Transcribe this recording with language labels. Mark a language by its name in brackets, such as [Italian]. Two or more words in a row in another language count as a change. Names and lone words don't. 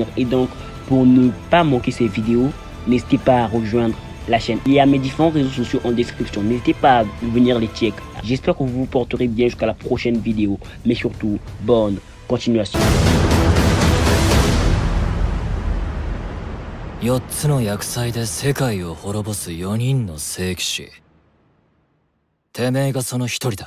[French] Et donc, pour ne pas manquer ces vidéos, n'hésitez pas à rejoindre la chaîne. Il y a mes différents réseaux sociaux en description. N'hésitez pas à venir les check. J'espère que vous vous porterez bien jusqu'à la prochaine vidéo. Mais surtout, bonne continuation. [Japanese] 4 つの厄災で世界を滅ぼす4人の聖騎士。てめえがその一人だ。